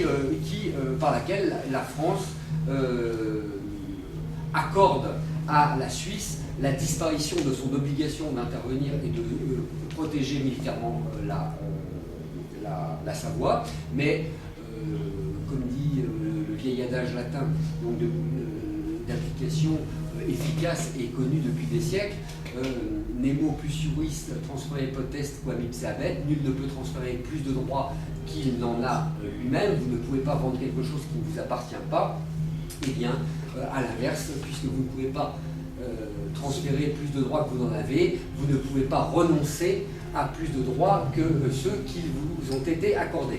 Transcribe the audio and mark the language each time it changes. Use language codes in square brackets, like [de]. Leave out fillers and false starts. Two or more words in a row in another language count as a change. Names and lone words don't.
[fr] Par laquelle la France accorde à la Suisse la disparition de son obligation d'intervenir et de protéger militairement la Savoie, mais comme dit le vieil adage latin, donc d'application efficace et connue depuis des siècles, [la] nemo plus iuris transfere potest quam ipse habet, [fr] nul ne peut transférer plus de droits qu'il n'en a lui-même. Vous ne pouvez pas vendre quelque chose qui ne vous appartient pas. Eh bien, à l'inverse, puisque vous ne pouvez pas transférer plus de droits que vous en avez, vous ne pouvez pas renoncer à plus de droits que ceux qui vous ont été accordés.